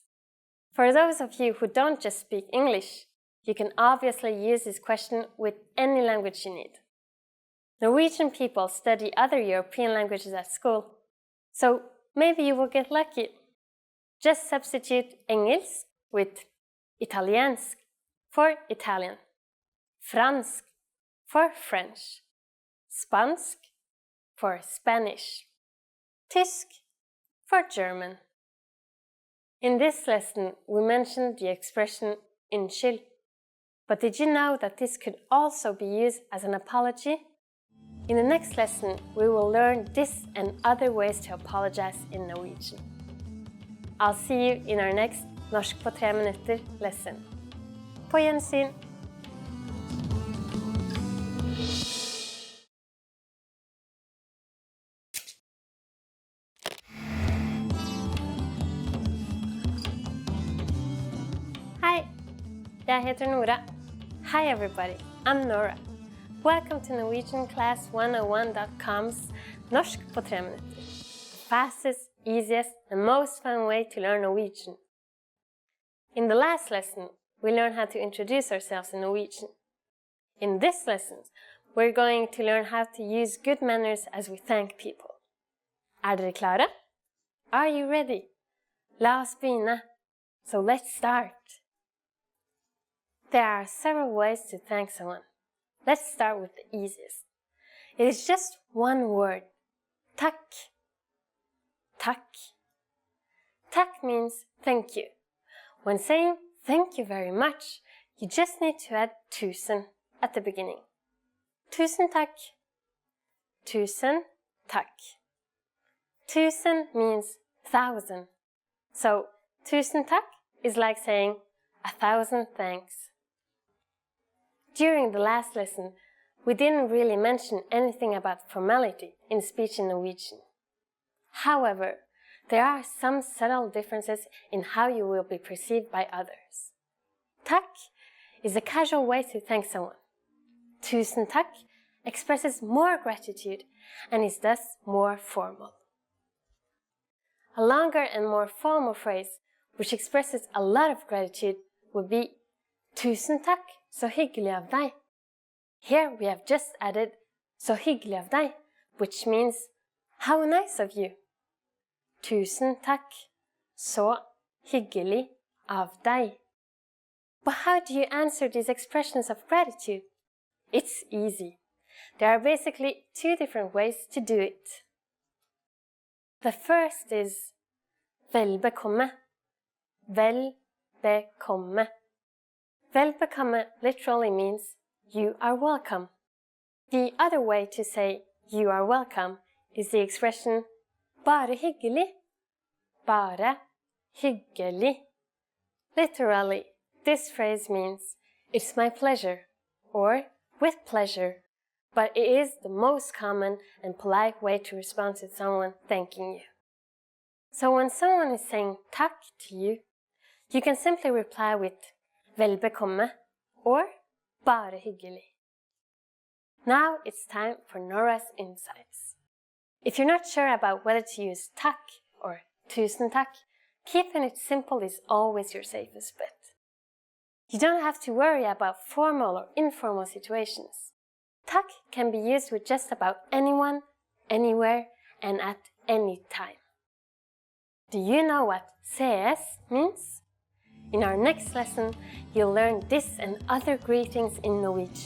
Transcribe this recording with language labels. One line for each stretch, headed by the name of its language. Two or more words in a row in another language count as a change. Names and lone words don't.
English: For those of you who don't just speak English, you can obviously use this question with any language you need. Norwegian people study other European languages at school, so maybe you will get lucky. Just substitute engelsk with italiensk for Italian, fransk for French, spansk for Spanish, tysk for German. In this lesson, we mentioned the expression unnskyld, but did you know that this could also be used as an apology? In the next lesson, we will learn this and other ways to apologize in Norwegian. I'll see you in our next Norsk på 3 minutter lesson.
Norwegian: På gjensyn! Hi, jeg heter Nora.
English: Hi everybody, I'm Nora. Welcome to NorwegianClass101.com's Norsk på 3 minutter. The fastest, easiest, and most fun way to learn Norwegian. In the last lesson, we learned how to introduce ourselves in Norwegian. In this lesson, we're going to learn how to use good manners as we thank people.
Norwegian: Er dere klare?
English: Are you ready?
Norwegian: La oss begynne.
English: So let's start. There are several ways to thank someone. Let's start with the easiest. It is just one word. Takk. Takk. Takk means thank you. When saying thank you very much, you just need to add tusen at the beginning.
Norwegian: Tusen takk. tusen takk. Tusen means 1,000.
English: So,
Norwegian: tusen takk
English: is like saying 1,000 thanks. During the last lesson, we didn't really mention anything about formality in speech in Norwegian. However, there are some subtle differences in how you will be perceived by others. Takk is a casual way to thank someone.
Norwegian: Tusen takk
English: expresses more gratitude and is thus more formal. A longer and more formal phrase, which expresses a lot of gratitude, would be
Norwegian: Tusen takk, så hyggelig av deg.
English: Here we have just added
Norwegian: så hyggelig av deg,
English: which means how nice of you.
Norwegian: Tusen takk, så hyggelig av deg.
English: But how do you answer these expressions of gratitude? It's easy. There are basically two different ways to do it. The first is
Norwegian: vel bekomme. Vel bekomme. Vel bekomme
English: literally means you are welcome. The other way to say you are welcome is the expression
Norwegian: bare hyggelig. Bare hyggelig.
English: Literally, this phrase means it's my pleasure or with pleasure, but it is the most common and polite way to respond to someone thanking you. So when someone is saying takk to you, you can simply reply with
Norwegian: vel bekomme
English: or
Norwegian: bare hyggelig.
English: Now it's time for Nora's insights. If you're not sure about whether to use takk or
Norwegian: tusen takk,
English: keeping it simple is always your safest bet. You don't have to worry about formal or informal situations. Takk can be used with just about anyone, anywhere, and at any time. Do you know what CS means? In our next lesson, you'll learn this and other greetings in Norwegian.